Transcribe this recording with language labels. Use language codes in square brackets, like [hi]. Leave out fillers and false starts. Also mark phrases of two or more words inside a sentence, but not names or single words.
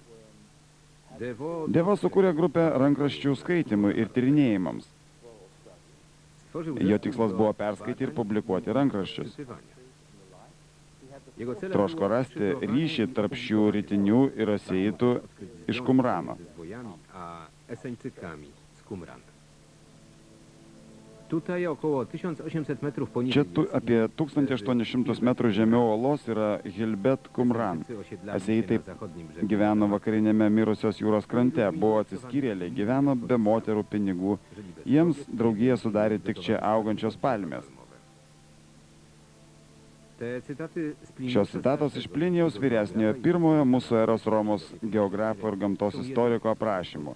[lt] Devo sukūrė grupę rankraščių skaitimui ir tyrinėjimams. Jo tikslas buvo perskaityti ir publikuoti rankraščius. Troško rasti ryšį tarp šių rytinių ir aseitų iš Qumrano. [pl] Tutaj około 1800 metrów [lt] Čia [pl] poniżej [lt] apie 1800 metrų žemiau olos yra Hilbet Qumran. Aseitai gyveno vakarinėme mirusios jūros krante, buvo atsiskyrėliai, gyveno be moterų pinigų. Jiems draugiją sudarė tik čia augančios palmės. Šios citatos iš Plinijaus vyresniojo pirmojo mūsų eros Romos geografo ir gamtos istoriko aprašymo.